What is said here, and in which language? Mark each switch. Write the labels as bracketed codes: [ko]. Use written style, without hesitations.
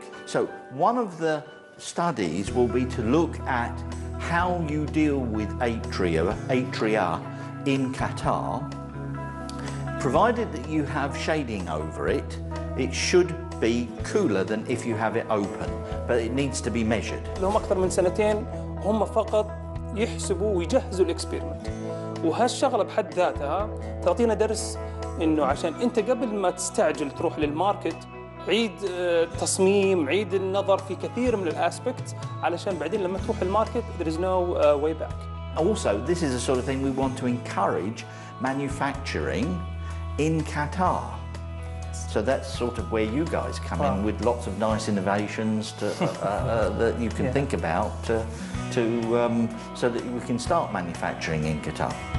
[en] So one of the studies will be to look at how you deal with atria in Qatar Provided that you have shading over it, it should be cooler than if you have it open, but it needs to be measured. [ar] لهم أكثر من سنتين هم فقط يحسبوا ويجهزوا الإكسبيرمنت، وهالشغلة بحد ذاتها تعطينا درس إنه عشان أنت قبل ما تستعجل تروح للماركت عيد تصميم، عيد النظر في كثير من الأسبكت علشان بعدين لما تروح الماركت [en] there is no way back. Also, this is the sort of thing we want to encourage manufacturing in Qatar. So that's sort of where you guys come in with lots of nice innovations that you can think about so that we can start manufacturing in Qatar.